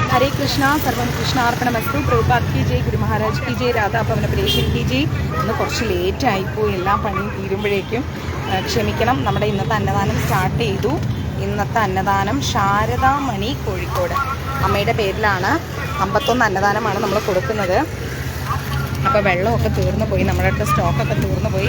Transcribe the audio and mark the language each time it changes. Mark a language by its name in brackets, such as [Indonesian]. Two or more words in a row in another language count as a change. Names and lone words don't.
[Hindi] हरे कृष्णा सर्वं कृष्णार्पणमस्तु प्रभुपाद की जय गुरु महाराज की जय राधा भवन प्रेഷൻ की ജയ്. [Malayalam] ഇന്ന് കുറച്ച് ലേറ്റായിപ്പോയി എല്ലാ പണിയും തീരുമ്പോഴേക്കും ക്ഷമിക്കണം. നമ്മുടെ ഇന്നത്തെ അന്നദാനം സ്റ്റാർട്ട് ചെയ്തു. ഇന്നത്തെ അന്നദാനം ശാരദാമണി കോഴിക്കോട് അമ്മയുടെ പേരിലാണ്. 51 അന്നദാനമാണ് നമ്മൾ കൊടുക്കുന്നത്. അപ്പോൾ വെള്ളമൊക്കെ തീർന്നു പോയി, നമ്മുടെ അടുത്ത സ്റ്റോക്കൊക്കെ തീർന്നു പോയി.